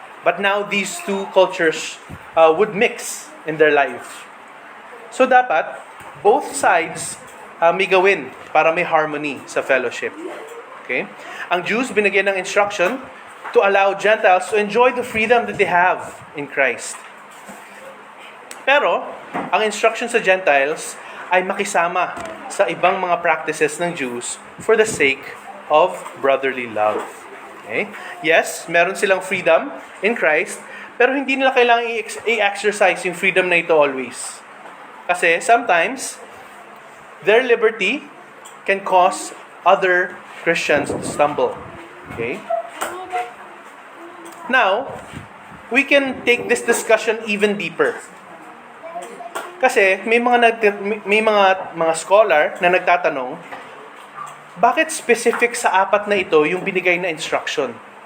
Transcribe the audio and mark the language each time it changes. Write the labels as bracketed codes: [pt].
[en] But now these two cultures would mix in their life. [tl] So dapat, both sides may gawin para may harmony sa fellowship. Okay? Ang Jews binigyan ng instruction [en] to allow Gentiles to enjoy the freedom that they have in Christ. [tl] Pero, ang instruction sa Gentiles ay makisama sa ibang mga practices ng Jews [en] for the sake of brotherly love. [tl] Okay? Yes, meron silang freedom in Christ, pero hindi nila kailangang i-exercise yung freedom na ito always. [en] Kasi sometimes, their liberty can cause other Christians to stumble. Okay? Now, we can take this discussion even deeper. [tl] Kasi may mga scholar na nagtatanong, bakit specific sa apat na ito yung binigay na instruction?